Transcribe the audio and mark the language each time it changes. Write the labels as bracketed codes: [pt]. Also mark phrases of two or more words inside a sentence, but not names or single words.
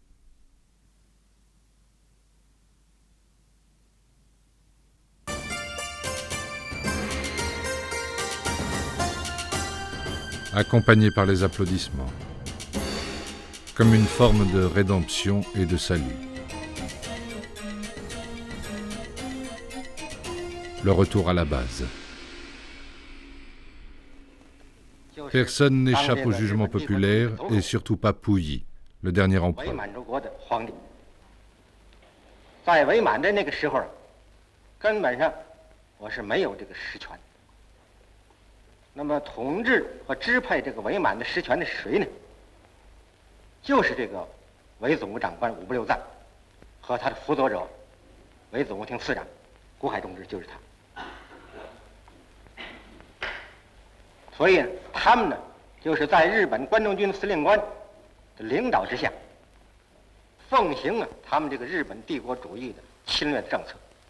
[fr] Accompagné par les applaudissements, comme une forme de rédemption et de salut. Le retour à la base. Personne n'échappe au jugement populaire et surtout pas Pouilly, le dernier empereur. [zh] 在伪满的那个时候，根本上我是没有这个实权。那么统治和支配这个伪满的实权的是谁呢？就是这个伪总务长官伍不留赞和他的辅佐者伪总务厅次长谷海同志，就是他。所以他们呢，就是在日本关东军司令官的领导之下，奉行了他们这个日本帝国主义的侵略政策。